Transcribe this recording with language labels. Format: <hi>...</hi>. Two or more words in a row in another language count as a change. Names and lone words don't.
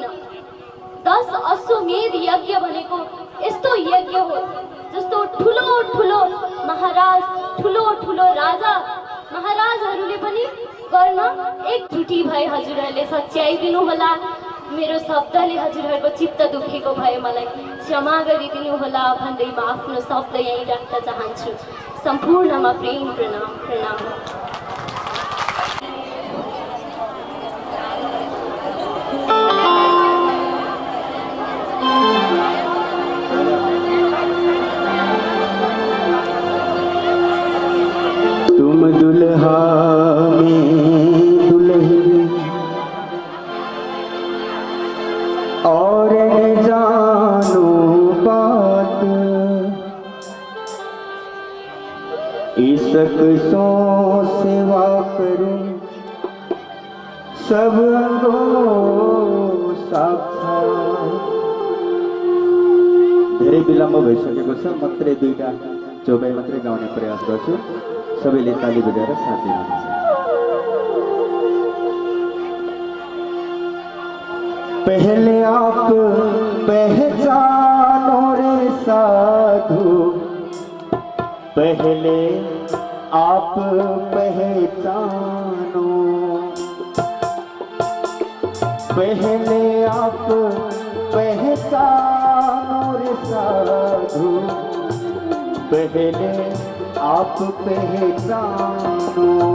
<ne>10 अश्वमेध यज्ञ भनेको यस्तो यज्ञ हो जस्तो ठुलो ठुलो महाराज ठुलो ठुलो राजा महाराजहरूले पनि गर्न एकजुटी भए हजुरहरूले सच्याइदिनु होला। मेरो शब्दले हजुरहरूको चित्त दुखेको भए मलाई क्षमा गरिदिनु होला भन्दै म आफ्नो शब्द यहीँ राख्न चाहन्छु। सम्पूर्णमा प्रेम प्रणाम प्रणाम।</ne> <hi>तुम दुल्हा में दुल्हन और न जानो बात, इसक सो सेवा करूं सब अंगो साक्षात।</hi> <ne>धेरै विलम्ब भइसकेको छ। मात्रै 2टा चौपाई मात्रै गाउने प्रयास गर्छु। सबैले ताली बजाएर साथ दिनुहुन्छ।</ne> <hi>पहले आप पहचानो रे साधु, पहले आप पहचानो, पहले आप पहचानो रे साधु, पहले आप पहचानो।</hi>